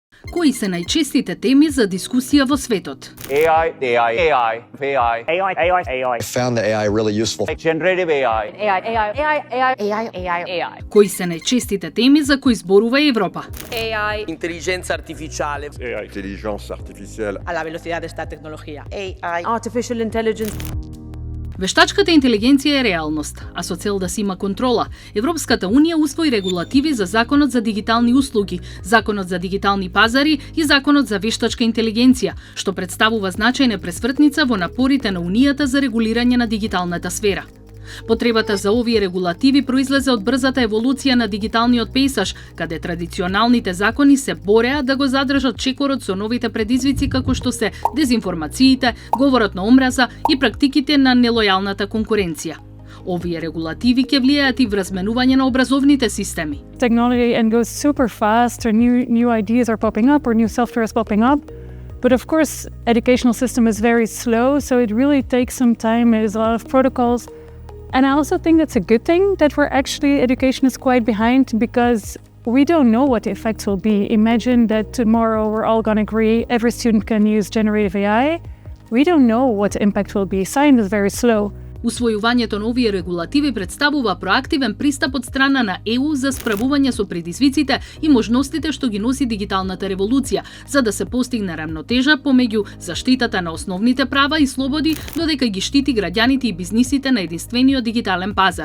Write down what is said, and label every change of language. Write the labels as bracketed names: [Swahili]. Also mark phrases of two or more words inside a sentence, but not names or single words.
[Macedonian] Кои се најчестите теми за дискусија во светот? [English] AI. I found the AI really useful. Generative AI. [Macedonian] Кои се најчестите теми за кои зборува Европа? [English] AI, [Italian] Intelligenza artificiale. [English] AI. [French] Intelligence artificielle. [Spanish] a la velocidad de esta tecnología. [English] AI, artificial intelligence. [Macedonian] Вештачката интелигенција е реалност, а со цел да се има контрола, Европската Унија усвои регулативи за Законот за дигитални услуги, Законот за дигитални пазари и Законот за вештачка интелигенција, што представува значајна пресвртница во напорите на Унијата за регулирање на дигиталната сфера. Потребата за овие регулативи произлезе од брзата еволуција на дигиталниот пејсаж, каде традиционалните закони се бореа да го задржат чекорот со новите предизвици како што се дезинформациите, говорот на омраза и практиките на нелојалната конкуренција. Овие регулативи ќе влијаат и врз менување на образовните системи. [English] Technology and goes super fast, or new ideas are popping up, or new software is popping up. But of course, educational system is very slow, so it really takes some time. There's a lot of protocols. And I also think that's a good thing that education is quite behind, because we don't know what the effects will be. Imagine that tomorrow we're all going to agree every student can use generative AI. We don't know what the impact will be. Science is very slow. [Macedonian] Усвојувањето на овие регулативи представува проактивен пристап од страна на ЕУ за справување со предизвиците и можностите што ги носи дигиталната револуција, за да се постигне рамнотежа помеѓу заштитата на основните права и слободи, додека ги штити граѓаните и бизнисите на единствениот дигитален пазар.